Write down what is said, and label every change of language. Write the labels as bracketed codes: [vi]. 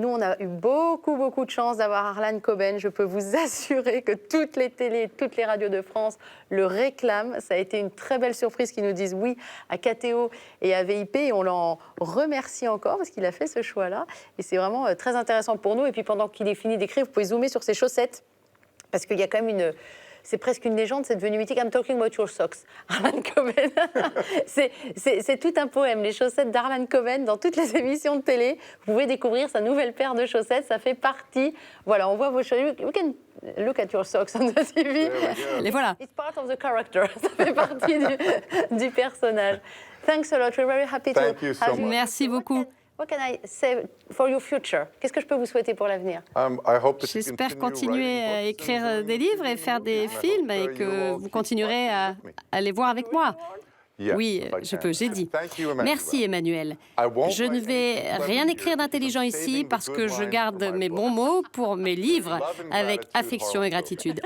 [fr] Nous, on a eu beaucoup de chance d'avoir Harlan Coben. Je peux vous assurer que toutes les télés, toutes les radios de France le réclament. Ça a été une très belle surprise qu'ils nous disent oui à KTO et à VIP. Et on l'en remercie encore parce qu'il a fait ce choix-là. Et c'est vraiment très intéressant pour nous. Et puis, pendant qu'il est fini d'écrire, vous pouvez zoomer sur ses chaussettes parce qu'il y a quand même une... C'est presque une légende, c'est devenu mythique. [en] I'm talking about your socks, Harlan Coben. [fr] c'est tout un poème, les chaussettes d'Harlan Coben dans toutes les émissions de télé. Vous pouvez découvrir sa nouvelle paire de chaussettes, ça fait partie. Voilà, on voit vos chaussettes. [en] You can look at your socks on the TV. [fr] Les voilà. [en] It's part of the character. [fr] Ça fait partie du personnage. [en] Thanks a lot. We're very happy to Thank you so have you. much. [fr] Merci beaucoup. [en] What can I say for your future? [fr] Qu'est-ce que je peux vous souhaiter pour l'avenir? J'espère continuer à écrire des livres et faire des films et que vous continuerez à les voir avec moi. Oui, je peux, j'ai dit. Merci, Emmanuel. Je ne vais rien écrire d'intelligent ici parce que je garde mes bons mots pour mes livres avec affection et gratitude.